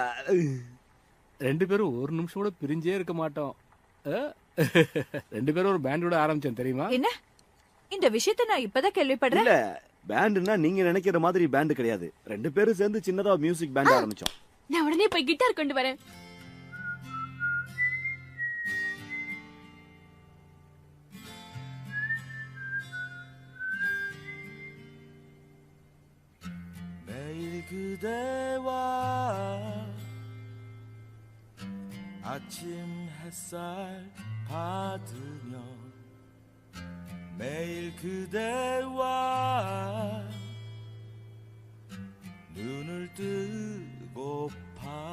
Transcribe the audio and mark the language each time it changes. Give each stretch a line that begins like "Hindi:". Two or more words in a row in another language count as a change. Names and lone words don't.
Tamil: 2 பேரும் ஒரு நிமிஷம் கூட பிரிஞ்சே இருக்க மாட்டோம். 2 பேரும் ஒரு பேண்டோட ஆரம்பிச்சோம் தெரியுமா? என்ன இந்த விஷயத்தை நான் இப்பதான் கேள்விப்படுறேன். இல்ல, பேண்டுன்னா நீங்க நினைக்கிற மாதிரி பேண்ட் கிடையாது. 2 பேரும் சேர்ந்து சின்னதா
English: music band
Tamil: ஆரம்பிச்சோம். நான் உடனே போய் கிட்டார் கொண்டு வரேன்.
Korean: 그대와 아침 햇살 받으며 매일 그대와 눈을 뜨고파